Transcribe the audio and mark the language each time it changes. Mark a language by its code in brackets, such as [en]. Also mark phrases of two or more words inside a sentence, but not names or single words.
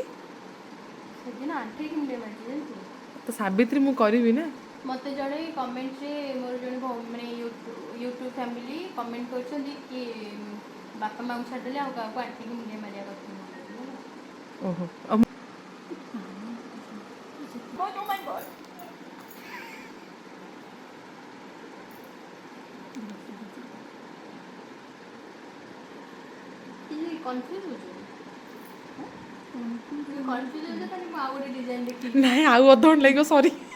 [or] ସେଦିନ ଆଣ୍ଠେଇକି ମୁଣ୍ଡିଆ ମାରିଛି ଜାଣିଛୁ ତ ସାବିତ୍ରୀ ମୁଁ କରିବି ନା ମୋତେ ଜଣେ କମେଣ୍ଟରେ ମୋର ଜଣେ ମାନେ [en] YouTube family [or] କମେଣ୍ଟ କରିଛନ୍ତି କି ବାପା ମାଆଙ୍କୁ ଛାଡ଼ିଦେଲେ ଆଉ କାହାକୁ ଆଣ୍ଠେଇକି ମୁଣ୍ଡିଆ ମାରିବା କଥା ଓହୋ [en] Oh my god. [or] କନଫ୍ୟୁଜ୍ ହେଉଛୁ କନଫ୍ୟୁଜ୍ ହେଉଛ ତାହେଲେ ମୁଁ ଆଉ ଗୋଟେ ଡିଜାଇନ୍ ଦେଖିବି ନାଇଁ ଆଉ ଅଧଘଣ୍ଟା ଲାଗିବ ସରି